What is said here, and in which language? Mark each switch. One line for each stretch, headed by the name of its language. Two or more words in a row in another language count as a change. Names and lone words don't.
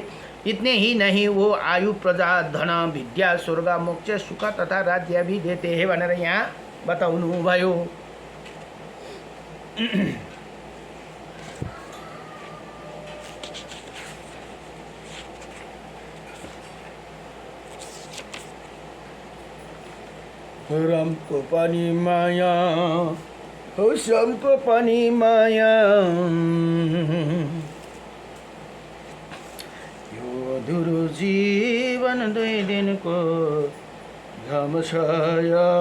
Hindi: इतने ही नहीं, वो आयु, प्रजा, धन, विद्या, स्वर्ग, मोक्ष, सुख तथा राज्य भी देते हैं
Nepali: भनेर यहाँ बताउनुभयो। रामको पनि माया हो, श्यामको पनि माया, यो अधुरो जीवन 2 दिनको घाम छाया।